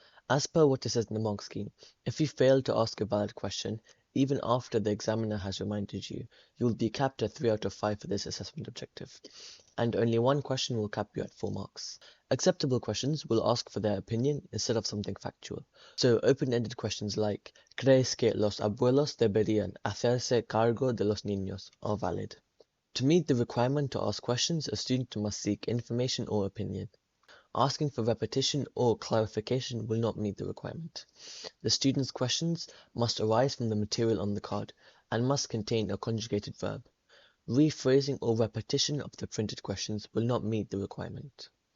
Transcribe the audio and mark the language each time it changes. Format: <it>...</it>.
<en>As per what it says in the mark scheme, if you fail to ask a valid question, even after the examiner has reminded you, you will be capped at 3 out of 5 for this assessment objective, and only one question will cap you at 4 marks. Acceptable questions will ask for their opinion instead of something factual. So open-ended questions like,</en> <es>¿Crees que los abuelos deberían hacerse cargo de los niños?</es> <en>Are valid. To meet the requirement to ask questions, a student must seek information or opinion. Asking for repetition or clarification will not meet the requirement. The student's questions must arise from the material on the card and must contain a conjugated verb. Rephrasing or repetition of the printed questions will not meet the requirement.</en>